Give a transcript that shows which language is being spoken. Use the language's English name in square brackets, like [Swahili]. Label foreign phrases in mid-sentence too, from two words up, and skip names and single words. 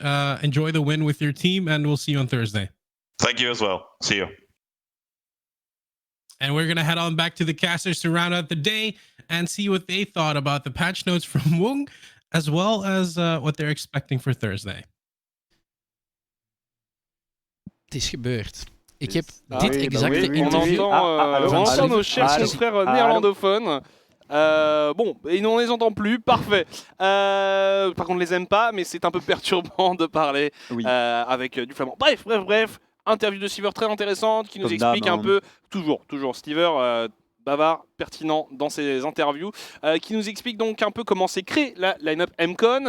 [English] Enjoy the win with your team, and we'll see you on Thursday. Thank you as well. See you. And we're gonna head on back to the casters to round out the day and see what they thought about the patch notes from Wung, as well as what they're expecting for Thursday. [Dutch] Het is gebeurd. Ik heb dit exacte interview. [French] On entend nos chers confrères néerlandophones. Bon, et nous on les entend plus, parfait. Par contre, on les aime pas, mais c'est un peu perturbant de parler avec du flamand. Bref. Interview de Stiver très intéressante qui nous explique un peu, toujours Stiver, bavard, pertinent dans ses interviews, qui nous explique donc un peu comment s'est créée la line-up MCON.